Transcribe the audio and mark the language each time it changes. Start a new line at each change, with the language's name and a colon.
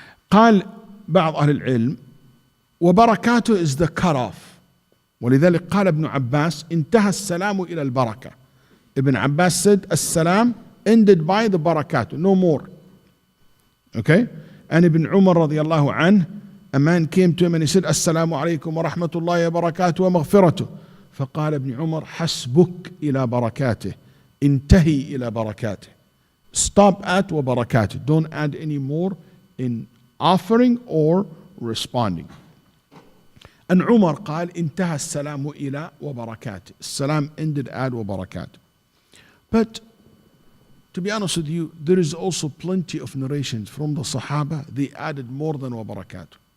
Arabic: قال بعض أهل العلم وبركاته
English: is the cutoff.
Arabic: ولذلك قال ابن عباس انتهى السلام إلى البركة.
English: Ibn Abbas said السلام ended by the barakatuh, no more. Okay? And Ibn Umar
Arabic: رضي الله عنه,
English: a man came to him and he said
Arabic: السلام عليكم ورحمة الله وبركاته ومغفرته. فقال ابن عمر حسبك إلى بركاته انتهي إلى بركاته.
English: Stop at وبركاته. Don't add any more in offering or responding. And Umar
Arabic: قال انتهى السلام إلى وبركاته.
English: Salam ended at وبركاته. But to be honest with you, there is also plenty of narrations from the Sahaba. They added more than وبركاته.